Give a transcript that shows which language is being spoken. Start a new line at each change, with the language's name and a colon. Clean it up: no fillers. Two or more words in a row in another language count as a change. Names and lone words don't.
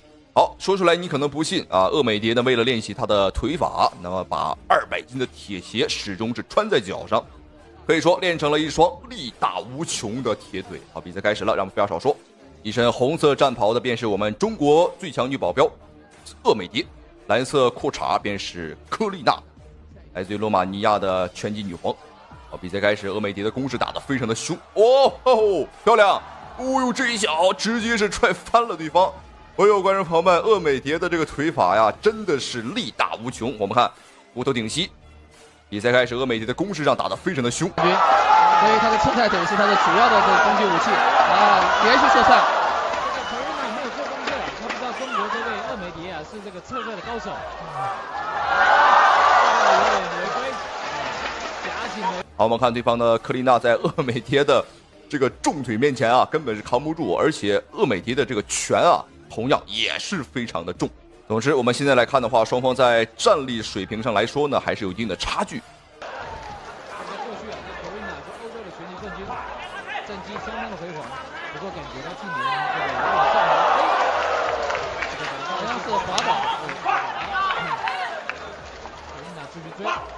Chinese: 好，說出來你可能不信鄂美蝶呢為了練習她的腿法，那麼把200斤的鐵鞋始終是穿在腳上，可以說練成了一雙力大無窮的鐵腿。好，比賽開始了，讓我們不要少說。一身紅色戰袍的便是我們中國最強女保鏢鄂美蝶，藍色褲衩便是科麗娜，來自於羅馬尼亞的拳擊女皇。好，比賽開始，鄂美蝶的攻勢打得非常的兇，漂亮！這一腳直接是踹翻了對方。觀眾朋友們，鄂美蝶的這個腿法呀，真的是力大無窮。我們看骨頭頂膝。比賽開始，鄂美蝶的攻勢上打得非常的兇，所以他的出彩腿是他的主要的攻擊武器連續射穿。没有做功课，他不知道中國这位鄂美蝶是这個策略的高手。好，我們看對方的科麗娜在鄂美蝶的這個重腿面前根本是扛不住，而且鄂美蝶的這個拳同樣也是非常的重。總之，我們現在來看的話，雙方在戰力水平上來說呢，還是有一定的差距。過去科麗娜是歐洲的拳擊冠軍，戰績相當的輝煌。不過感覺到近年這個有點下滑，好像是滑倒。科麗娜繼續追。